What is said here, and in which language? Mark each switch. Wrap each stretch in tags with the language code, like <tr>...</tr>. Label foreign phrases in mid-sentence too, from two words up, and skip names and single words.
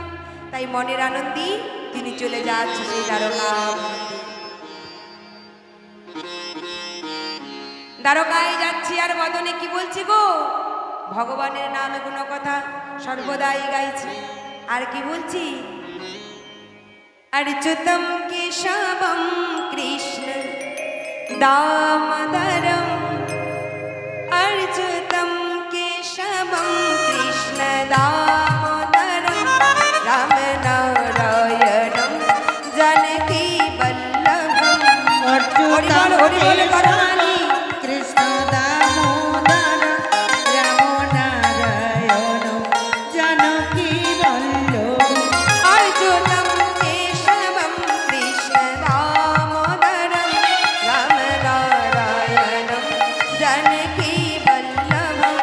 <bn>তাই মনের আনন্দেই তিনি চলে যাচ্ছে সেই দ্বারকাপুরীতে। দ্বারকায় যাচ্ছি আর বদনে কি বলছি গো, ভগবানের নামে কোনো কথা সর্বদাই গাইছি। আর কি বলছি,</bn> <sa>अर्जुतं केशवं कृष्ण दामोदरं, अर्जुतं केशवं कृष्ण दामोदरं, रामनारायणं जानकी वल्लभं। অর্জুন করহানি कृष्ण दामोदर राम नारायण जानकी वल्लभ। अर्जुनं केशवं कृष्ण दामोदरं, रामनारायणं जानकी वल्लभं।</sa>